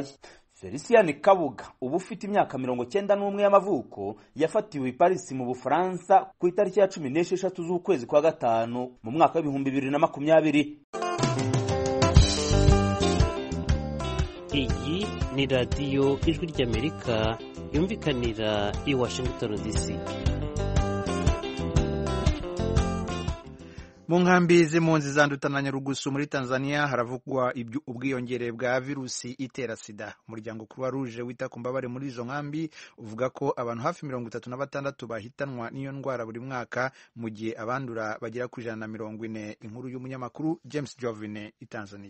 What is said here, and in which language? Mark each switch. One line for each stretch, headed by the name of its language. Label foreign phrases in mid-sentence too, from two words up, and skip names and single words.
Kinyarwanda: Felicien Kabuga ubu ufite imyaka 91 y'amavuko yafatiwe i Paris mu Bufaransa ku itariki ya 16 z'ukwezi kwa gatanu mu mwaka w'2020. Iyi ni radiyo Ijwi ry'Amerika yumvikanira i Washington DC. Mu nkambi z'impunzi za Nduta na Nyarugusu muri Tanzania haravugwa ubwiyongere bwa virusi itera sida. Umuryango Croix Rouge wita ku mbabare muri izo nkambi uvuga ko abantu hafi 36 bahitanwa n'iyo ndwara buri mwaka mu gihe abandura bagera ku 140. Inkuru y'umunyamakuru James Jovine i Tanzania.